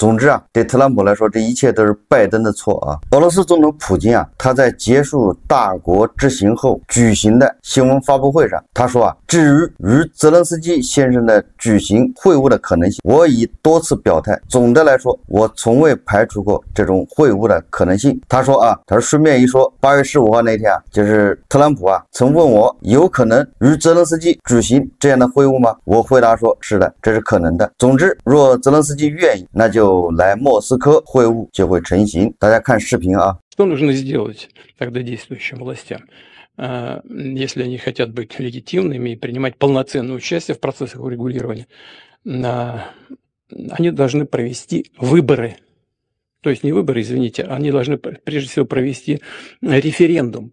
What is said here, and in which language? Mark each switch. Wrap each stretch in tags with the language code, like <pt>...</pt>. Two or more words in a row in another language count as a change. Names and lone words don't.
<zh>总之对特朗普来说，这一切都是拜登的错俄罗斯总统普京他在结束大国之行后举行的新闻发布会上，他说至于与泽连斯基先生的举行会晤的可能性，我已多次表态，总的来说我从未排除过这种会晤的可能性。他说顺便一说，8月15号那天就是特朗普曾问我有可能与泽连斯基举行这样的会晤吗？我回答说是的，这是可能的。总之，若泽连斯基愿意，那就来莫斯科会晤就会成型。大家看视频</zh> <ru>Что нужно сделать тогда действующим властям, если они хотят быть легитимными и принимать полноценное участие в процессах урегулирования? Они должны провести выборы. То есть не выборы, извините, они должны прежде всего провести референдум.</ru>